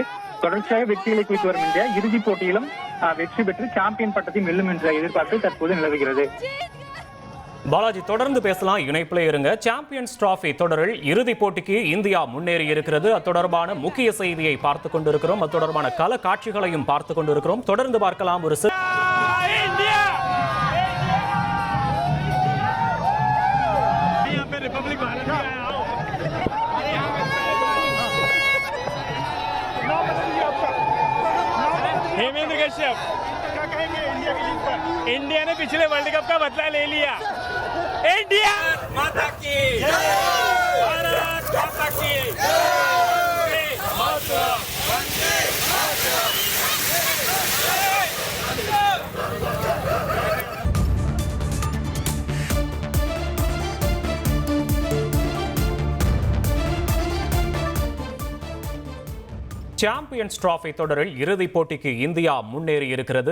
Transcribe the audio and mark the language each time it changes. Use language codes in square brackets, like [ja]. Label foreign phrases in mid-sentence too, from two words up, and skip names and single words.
[ta] தொடர்ச்சியாக வெற்றிகளை குவித்து வரும் இந்தியா இறுதிப் போட்டியிலும் வெற்றி பெற்று சாம்பியன் பட்டத்தை வெல்லும் என்ற எதிர்பார்ப்பு தற்போது நிலவுகிறது. பாலாஜி தொடர்ந்து பேசலாம், இணைப்பிலே இருங்க. சாம்பியன்ஸ் டிராபி தொடரில் இறுதிப் போட்டிக்கு இந்தியா முன்னேறி இருக்கிறது. அது தொடர்பான முக்கிய செய்தியை பார்த்துக் கொண்டிருக்கிறோம். அது தொடர்பான கள காட்சிகளையும் பார்த்துக் கொண்டிருக்கிறோம். தொடர்ந்து பார்க்கலாம். ஒரு [hi] हेमेंद्र कश्यप, इंडिया ने पिछले [en] World Cup [hi] का बदला ले लिया. इंडिया माता की जय, भारत माता की जय, मातरम, वंदे मातरम. [ta] சாம்பியன்ஸ் டிராபி தொடரில் இறுதிப் போட்டிக்கு இந்தியா முன்னேறி இருக்கிறது.